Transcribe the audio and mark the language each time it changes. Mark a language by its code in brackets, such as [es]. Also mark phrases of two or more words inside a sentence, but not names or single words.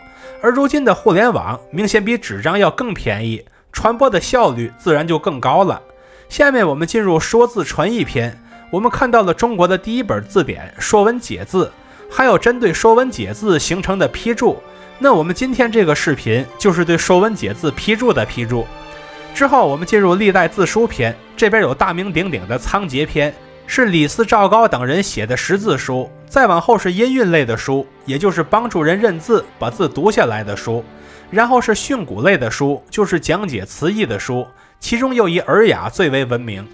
[zh] 而如今的互聯網明顯比紙張要更便宜，傳播的效率自然就更高了。下面我們進入說字傳譯篇，我們看到了中国的第一本字典《說文解字》，還有針對《说文解字》形成的批注。那我們今天这個視頻就是對《說文解字》批注的批注。之後我們進入歷代字書篇，這邊有大名鼎鼎的倉頡篇，是李斯、趙高等人寫的識字書。再往後是音韻類的書，也就是幫助人認字、把字讀下來的書。然後是訓诂類的書，就是講解詞義的書，其中又以《爾雅》最為聞名。